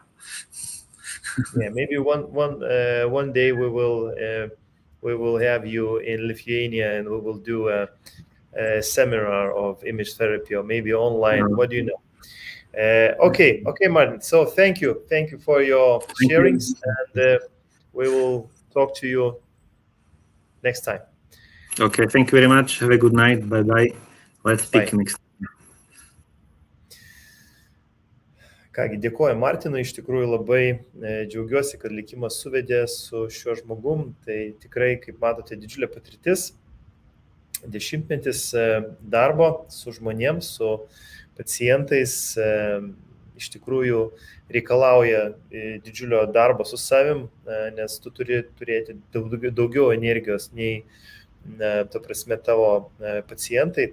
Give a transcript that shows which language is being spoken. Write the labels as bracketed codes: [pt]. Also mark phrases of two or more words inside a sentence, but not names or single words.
[en] Yeah, maybe one day we will have you in Lithuania and we will do a seminar of image therapy, or maybe online. What do you know? Okay, Martin. So thank you for your sharings, and we will talk to you next time. Okay, thank you very much. Have a good night. Bye. Let's speak next time. [lt] Kągi, dėkoju Martinui, iš tikrųjų labai džiaugiuosi, kad likimas suvedė su šiuo žmogum. Tai tikrai, kaip matote, didžiulė patirtis, 10 darbo su žmonėms, su pacientais, iš tikrųjų reikalauja didžiulio darbo su savim, nes tu turi turėti daugiau energijos nei, ta prasme, tavo pacientai.